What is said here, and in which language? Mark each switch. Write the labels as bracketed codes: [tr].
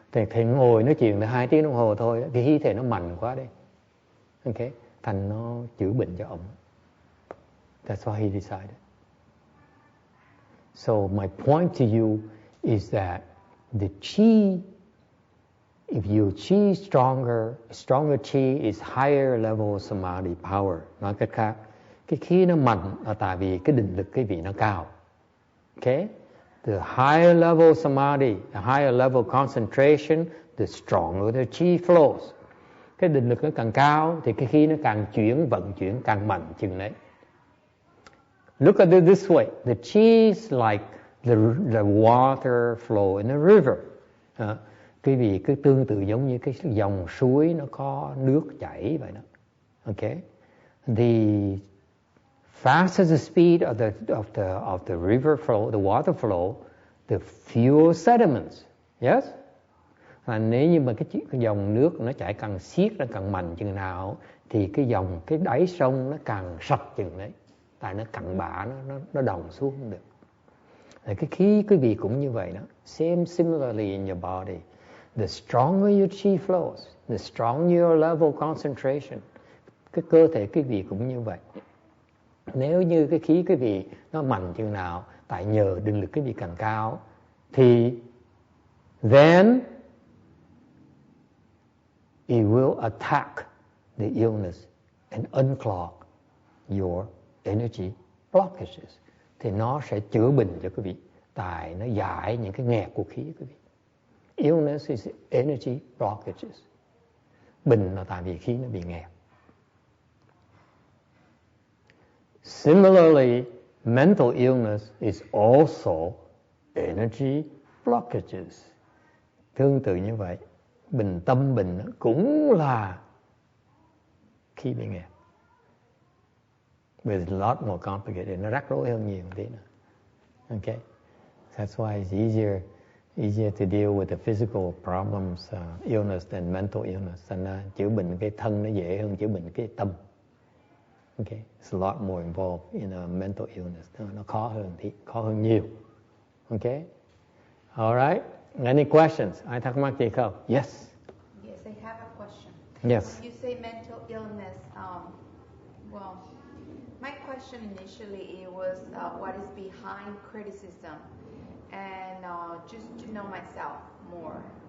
[vi] Thầy ngồi nói chuyện là 2 tiếng đồng hồ thôi, cái khí thể nó mạnh quá đấy. Okay, thành nó chữa bệnh cho ông. [en] That's why he decided. So my point to you is that the chi, if your chi is stronger chi is higher level samadhi power. [vi] Nói cách khác, cái khí nó mạnh là tại vì cái định lực cái vị nó cao. [en] Okay? The higher level samadhi, the higher level concentration, the stronger the chi flows. [vi] Cái định lực nó càng cao thì cái khí nó càng vận chuyển càng mạnh chừng đấy. [en] Look at it this way. The chi is like the water flow in a river. [vi] Cái vì cứ tương tự giống như cái dòng suối nó có nước chảy vậy đó. [en] Okay? The faster the speed of the river flow, the water flow, the fewer sediments. Yes? [vi] Và nếu như mà cái dòng nước nó chảy càng xiết, nó càng mạnh chừng nào thì cái đáy sông nó càng sạch chừng đấy. Tại nó cặn bã, nó đồng xuống không được. Cái khí quý vị cũng như vậy đó. [en] Similarly in your body. The stronger your chi flows, the stronger your level concentration. [vi] Cái cơ thể quý vị cũng như vậy. Nếu như cái khí quý vị nó mạnh chừng nào, tại nhờ định lực quý vị càng cao, thì [en] then it will attack the illness and unclog your energy blockages. [vi] Thì nó sẽ chữa bệnh cho quý vị, tại nó giải những cái nghẹt của khí quý vị. [en] Illness is energy blockages. [vi] Bệnh là tại vì khí nó bị nghẹt. [en] Similarly, mental illness is also energy blockages. [vi] Tương tự như vậy, tâm bệnh cũng là khí bị nghẹt. [en] But it's a lot more complicated. [vi] Nó rắc rối hơn nhiều tí nữa. [en] Okay? That's why it's easier to deal with the physical problems, illness than mental illness. [vi] Thành ra chữa bệnh cái thân nó dễ hơn chữa bệnh cái tâm. [en] Okay? It's a lot more involved in a mental illness. [vi] Nó khó hơn nhiều. [en] Okay? All right? Any questions? [vi] Ai thắc mắc gì không? Yes. [en] Yes, I have a question. Yes. You say mental illness. Well, my question initially it was what is behind criticism, and just to know myself more.